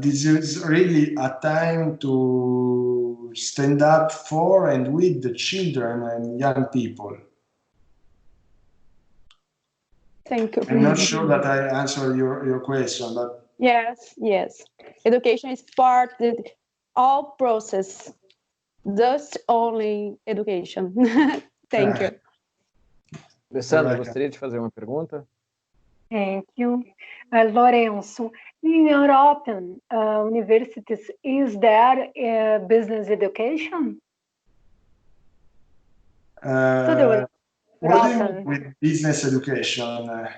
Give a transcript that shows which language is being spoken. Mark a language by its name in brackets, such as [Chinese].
[English] This is really a time to stand up for and with the children and young people. Thank you. I'm not sure that I answered your question, but yes. Education is part. all process, just only education. Thank you. [Portuguese] Lessandra, gostaria de fazer uma pergunta? [English] Thank you. Lorenzo, in European universities, is there business education? What do you mean with business education?